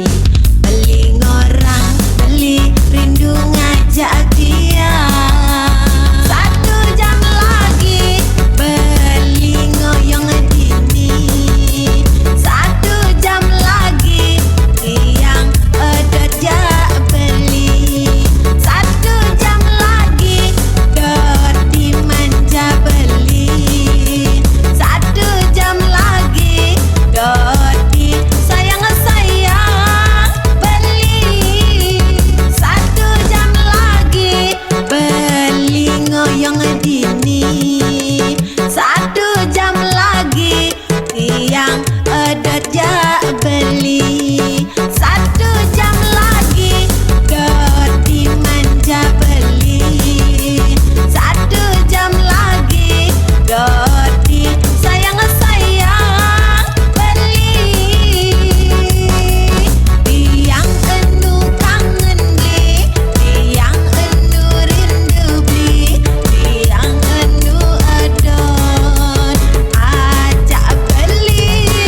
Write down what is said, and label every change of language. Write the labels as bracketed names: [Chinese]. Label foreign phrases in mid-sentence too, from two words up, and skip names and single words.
[Balinese] Paling orang beli rindu ngajak tiang. [Indonesian] 1 jam lagi [Balinese] beli ngoyong dini. [Indonesian] 1 jam lagi [Balinese] tiang ada jak beli. [Indonesian] 1 jam lagi [Balinese] doti manja beli. [Indonesian] 1 jam lagi [Balinese] doti sayang-sayang beli. [Indonesian] 1 jam lagi [Balinese] beli ngoyong dini. [Indonesian] 1 jam lagi [Balinese] tiang ada jak beli. [Indonesian] 1 jam lagi [Balinese] doti manja beli. [Indonesian] 1 jam lagi [Balinese] doti sayang-sayang beli. Tiang enu kangen beli, tiang enu rindu beli, tiang enu adon ajak beli.